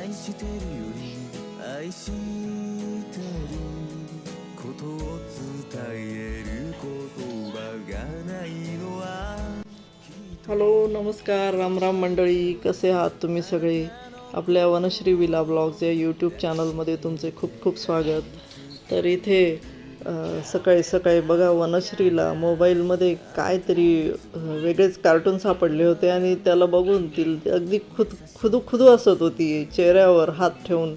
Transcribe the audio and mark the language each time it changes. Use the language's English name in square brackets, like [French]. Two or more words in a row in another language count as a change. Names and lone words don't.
[Japanese] してるより愛してることを伝える言葉がないのは [Marathi] हॅलो नमस्कार राम राम मंडळी, कसे आहात तुम्ही सगळे. आपल्या वनश्री विला ब्लॉग्स या यूट्यूब चॅनलमध्ये तुमचे खूप खूप स्वागत. तर इथे सकाळी सकाळी बघा वनश्रीला मोबाईलमध्ये काहीतरी वेगळेच कार्टून सापडले होते आणि त्याला बघून ती अगदी खुदू हसत होती चेहऱ्यावर हात ठेवून.